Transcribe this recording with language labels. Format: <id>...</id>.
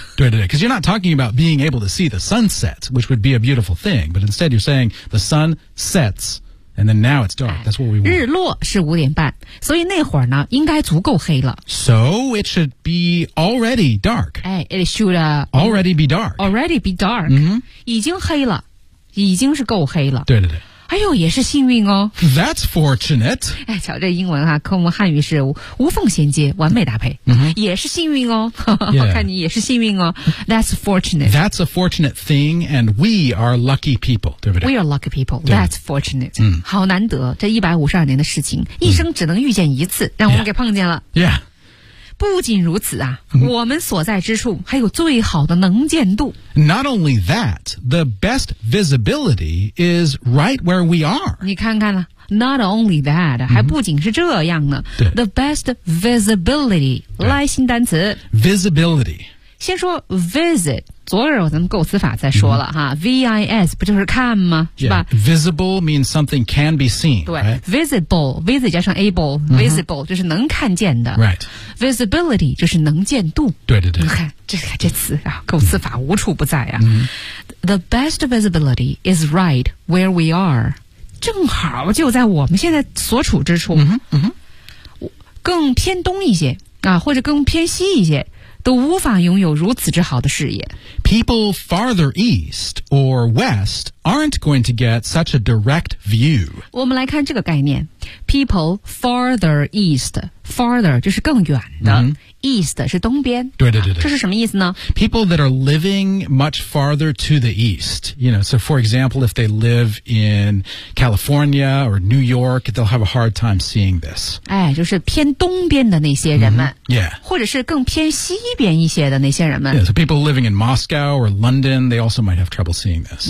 <zh>对对对</zh> <en>，because you're not talking about being able to see the sunset, which would be a beautiful thing, but instead you're saying the sun sets, and then now it's dark. That's what we want.</en> <zh>日落是五点半，所以那会儿呢，应该足够黑了。</zh> <en>So it should be already dark. 哎 ，it should already be dark. Already be dark.</en> <zh>已经黑了，已经是够黑了。对对对。哎呦，也是幸运哦。</zh> <en>That's fortunate.</en> <zh>哎，瞧这英文啊，跟我们汉语是 无缝衔接，完美搭配。 Mm-hmm. 也是幸运哦。</zh> <en>Yeah.</en> <zh>看你也是幸运哦。</zh> <en>That's fortunate. That's a fortunate thing, and we are lucky people,</en> <zh>对不对</zh> <en>？We are lucky people. That's fortunate. 嗯，</en> <zh>好难得，这152年的事情，一生只能遇见一次，让我们给碰见了。</zh> <en>Yeah. Yeah.</en> <zh>不仅如此啊、我们所在之处还有最好的能见度。</zh> <en>Not only that, the best visibility is right where we are.</en> <zh>你看看了。</zh> <en>Not only that,、</en> <zh>还不仅是这样呢。</zh> <en>The best visibility,</en> <zh>来新单词。</zh> <en>Visibility.</en> <zh>先说 visit, 昨日我咱们构词法再说了哈。 V-I-S, 不就是看吗、是吧</zh> <en>visible means something can be seen.</en> <zh>对、</zh> <en>right?</en> <zh>visible, visit 加上 able,、visible 就是能看见的。</zh> <en>Right.</en> <zh>Visibility 就是能见度。对对对。你看这词啊，构词法无处不在啊。嗯、</zh> <en>The best visibility is right where we are.</en> <zh>正好就在我们现在所处之处。嗯嗯。更偏东一些啊，或者更偏西一些，都无法拥有如此之好的视野。</zh> <en>People farther east or west aren't going to get such a direct view.</en> <zh>我们来看这个概念。</zh> <en>People farther east,</en> <zh>farther 就是更远的、east 是东边。对对对对。这是什么意思呢</zh> <en>?People that are living much farther to the east, you know, so for example, if they live in California or New York, they'll have a hard time seeing this.</en> <zh>哎就是偏东边的那些人们。</zh> <en>Mm-hmm. Yeah.</en> <zh>或者是更偏西边一些的那些人们。</zh> <en>Yeah, so people living in Moscow or London, they also might have trouble seeing this.</en>